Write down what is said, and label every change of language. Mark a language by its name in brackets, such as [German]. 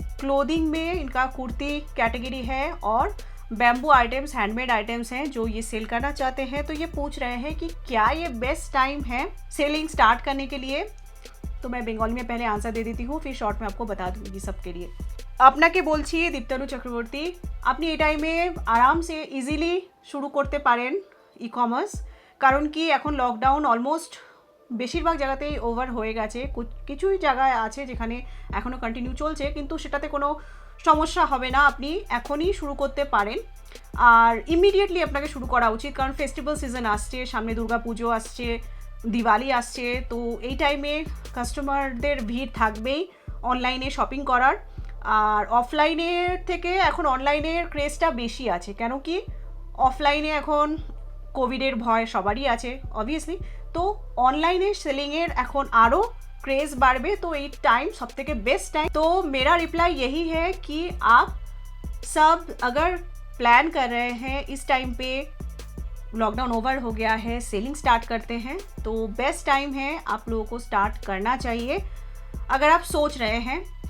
[Hindi] Clothing में इनका kurti category है और बैम्बू आइटम्स, हैंडमेड आइटम्स हैं जो ये सेल करना चाहते हैं। तो ये पूछ रहे हैं कि क्या ये बेस्ट टाइम है सेलिंग स्टार्ट करने के लिए। तो मैं बंगाली में पहले आंसर दे देती हूँ, फिर शॉर्ट में आपको बता दूँगी सबके लिए। [Bangla] আপনাকে বলছি দীপ্তানু চক্রবর্তী, আপনি এই টাইমে আরামসে ইজিলি শুরু করতে পারেন ই কমার্স, কারণ কি এখন লকডাউন অলমোস্ট বেশিরভাগ জায়গাতেই ওভার হয়ে গেছে। কিছুই জায়গায় আছে যেখানে এখনও কন্টিনিউ চলছে, কিন্তু সেটাতে কোনো সমস্যা হবে না, আপনি এখনই শুরু করতে পারেন। আর ইমিডিয়েটলি আপনাকে শুরু করা উচিত, কারণ ফেস্টিভ্যাল সিজন আসছে, সামনে দুর্গা পুজো আসছে, দিওয়ালি আসছে। তো এই টাইমে কাস্টমারদের ভিড় থাকবেই অনলাইনে শপিং করার। আর অফলাইনের থেকে এখন অনলাইনের ক্রেজটা বেশি আছে, কেন কি অফলাইনে এখন কোভিডের ভয় সবারই আছে অবভিয়াসলি। তো অনলাইনে সেলিংয়ের এখন আরও [Hindi] क्रेज़ बढ़े, तो ये टाइम सब থেকে बेस्ट टाइम। तो मेरा रिप्लाई यही है कि आप सब अगर प्लान कर रहे हैं इस टाइम पे लॉकडाउन ओवर हो गया है, सेलिंग स्टार्ट करते हैं, तो बेस्ट टाइम है, आप लोगों को स्टार्ट करना चाहिए अगर आप सोच रहे हैं।